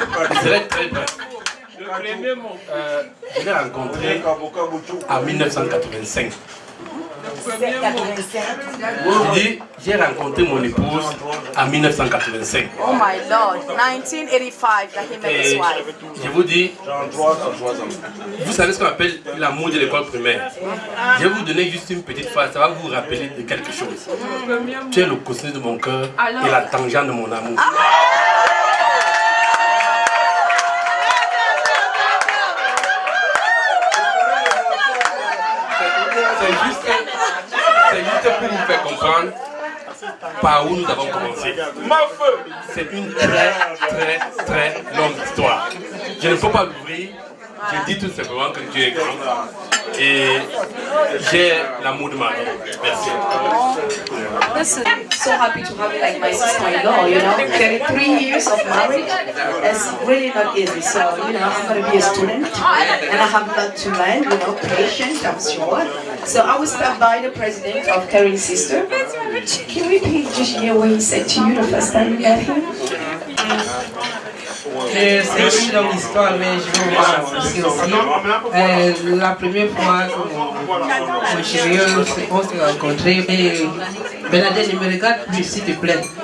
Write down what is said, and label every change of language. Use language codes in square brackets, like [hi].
[fr] Je serai très bref. Je l'ai rencontré en 1985. J'ai rencontré mon épouse en 1985. [en] Oh my Lord, 1985 that he met his wife. [fr] Je vous dis, vous savez ce qu'on appelle l'amour de l'école primaire. Je vais vous donner juste une petite phrase, ça va vous rappeler de quelque chose. Tu es le coussin de mon cœur et la tangente de mon amour. C'est juste pour vous faire comprendre par où nous avons commencé. C'est une très longue histoire. Je ne peux pas l'ouvrir. Je dis tout simplement que Dieu est grand. Et j'ai l'amour de ma vie. Merci. [en] Listen, so happy to have you like my sister-in-law, you know. 33 years of marriage, it's really not easy. So, you know, I'm going to be a student and I have a lot to learn, you know, patient, I'm sure. So I will stop by the president of Caring Sister. Can we please just hear what he said to you the first time you met him? [fr] C'est une longue histoire, mais je vais vous raconter aussi. La première fois que mon chéri, on s'est rencontrés, Bernadette, ne me regarde plus, s'il te plaît.